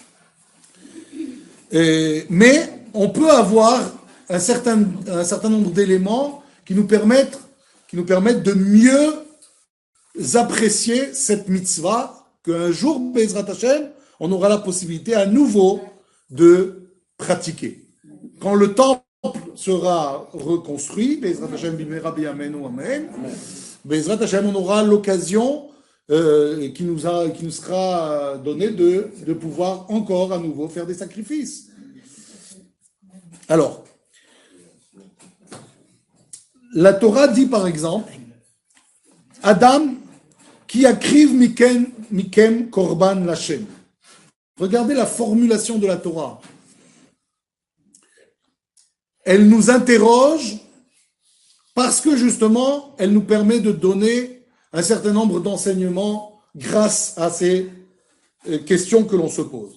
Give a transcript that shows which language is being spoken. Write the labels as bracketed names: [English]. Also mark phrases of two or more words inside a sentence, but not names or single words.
[French] Mais on peut avoir un certain nombre d'éléments qui nous permettent de mieux apprécier cette mitzvah qu'un jour, [Hebrew] בעזרת השם, [French] on aura la possibilité à nouveau de pratiquer. Quand le temple sera reconstruit, [Hebrew] בעזרת השם במהרה בימינו, אמן. בעזרת השם, [French] on aura l'occasion qui nous sera donnée de pouvoir encore à nouveau faire des sacrifices. Alors, la Torah dit par exemple, [Hebrew] אדם כי יקריב מכם קרבן לה. [French] Regardez la formulation de la Torah. Elle nous interroge parce que justement, elle nous permet de donner un certain nombre d'enseignements grâce à ces questions que l'on se pose.